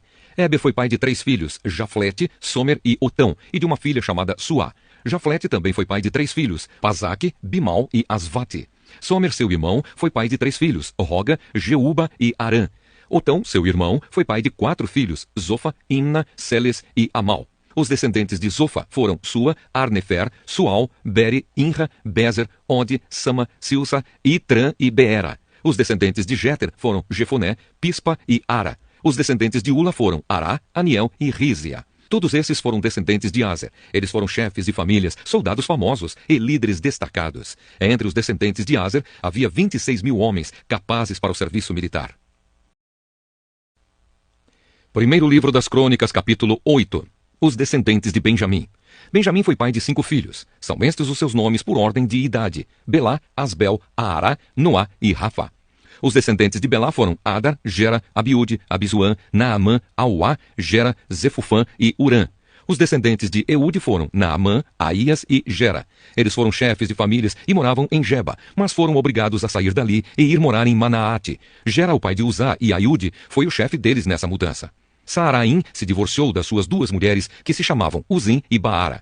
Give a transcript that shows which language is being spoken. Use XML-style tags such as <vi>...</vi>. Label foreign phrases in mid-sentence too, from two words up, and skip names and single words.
<pt>Eber foi pai de 3 filhos, Jaflete, Somer e Otão, e de uma filha chamada Suá. Jaflete também foi pai de 3 filhos, Pazaque, Bimal e Asvate. Somer, seu irmão, foi pai de 3 filhos, Roga, Jeuba e Arã. Otão, seu irmão, foi pai de 4 filhos, Zofa, Imna, Seles e Amal. Os descendentes de Zofa foram Sua, Arnefer, Sual, Beri, Inra, Bezer, Ode, Sama, Silsa, Itran e Beera. Os descendentes de Jéter foram Jefoné, Pispa e Ara. Os descendentes de Ula foram Ará, Aniel e Rízia. Todos esses foram descendentes de Azer. Eles foram chefes de famílias, soldados famosos e líderes destacados. Entre os descendentes de Azer, havia 26.000 homens capazes para o serviço militar. Primeiro livro das Crônicas, capítulo 8. Os descendentes de Benjamim. Benjamim foi pai de 5 filhos. São estes os seus nomes por ordem de idade: Belá, Asbel, Aará, Noá e Rafa. Os descendentes de Belá foram Adar, Gera, Abiúde, Abizuã, Naamã, Auá, Gera, Zefufã e Urã. Os descendentes de Eude foram Naamã, Aías e Gera. Eles foram chefes de famílias e moravam em Geba, mas foram obrigados a sair dali e ir morar em Manaate. Gera, o pai de Uzá, e Aiúde foi o chefe deles nessa mudança. Saaraim se divorciou das suas 2 mulheres, que se chamavam Uzim e Baara.</pt>